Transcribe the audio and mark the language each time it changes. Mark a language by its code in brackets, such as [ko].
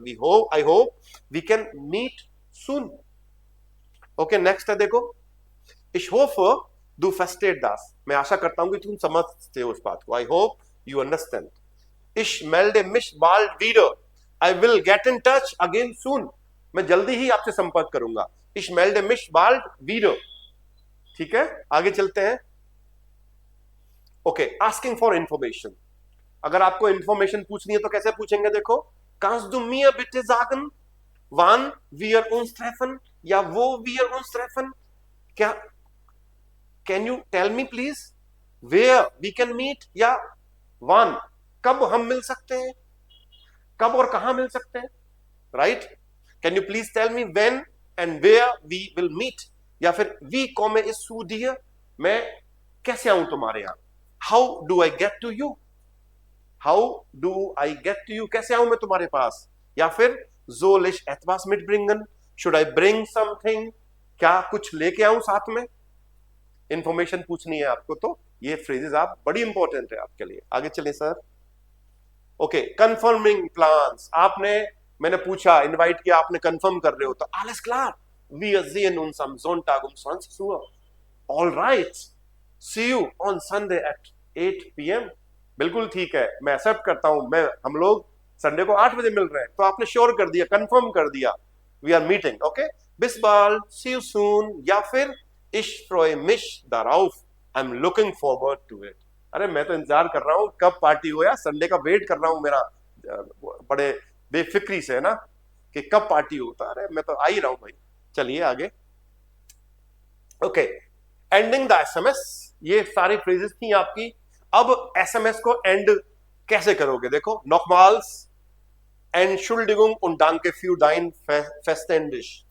[en] we hope, I hope we can meet soon. [hi] Okay, next है देखो, [de] ich hoffe du verstehst das. [hi] मैं आशा करता हूं कि तुम समझते हो उस बात को. [en] I hope you understand. [de] ich melde mich bald wieder. [en] I will get in touch again soon. [hi] मैं जल्दी ही आपसे संपर्क करूंगा. [de] ich melde mich bald wieder. [hi] ठीक है, आगे चलते हैं. [en] Okay, asking for information. [hi] अगर आपको इंफॉर्मेशन पूछनी है तो कैसे पूछेंगे. [de] देखो, kannst du mir bitte sagen wann wir uns treffen, या wo wir uns treffen. [hi] क्या, [en] can you tell me please where we can meet, [hi] या wann, कब हम मिल सकते हैं, कब और कहां मिल सकते हैं, right. [en] can you please tell me when and where we will meet, या फिर [de] wie komme ich zu dir, [hi] मैं कैसे आऊं तुम्हारे यहां. [en] how do I get to you, how do I get to you, [hi] कैसे आऊं मैं तुम्हारे पास. या फिर [de] soll ich etwas mitbringen, [en] should I bring something, [hi] क्या कुछ लेके आऊं साथ में. इंफॉर्मेशन पूछनी है आपको तो ये फ्रेजेस आप बड़ी इंपॉर्टेंट है आपके लिए. आगे चलिए सर. Okay, confirming plans. मैंने पूछा, इनवाइट किया, आपने कंफर्म कर रहे हो तो [de] alles klar, wir sehen uns am Sonntag um 20 Uhr. [en] All right, see you on Sunday at 8 p.m. [hi] बिल्कुल ठीक है, मैं एक्सेप्ट करता हूं, मैं हम लोग संडे को 8 बजे मिल रहे हैं। तो आपने श्योर कर दिया, कंफर्म कर दिया, [en] we are meeting, [hi] okay. [de] bis bald, [en] see you soon, या फिर [de] ich freue mich darauf, [en] I'm looking forward to it। [hi] अरे मैं तो इंतजार कर रहा हूं कब पार्टी हो, यार संडे का वेट कर रहा हूं मेरा बड़े बेफिक्री से, है ना, कि कब पार्टी होता। अरे मैं तो आ ही रहा हूं भाई। चलिए आगे, ओके। एंडिंग द एसएमएस, ये सारी फ्रेजेस थी आपकी। अब एसएमएस को एंड कैसे करोगे, देखो। [de] नॉकमाल्स Entschuldigung und danke für dein Verständnis.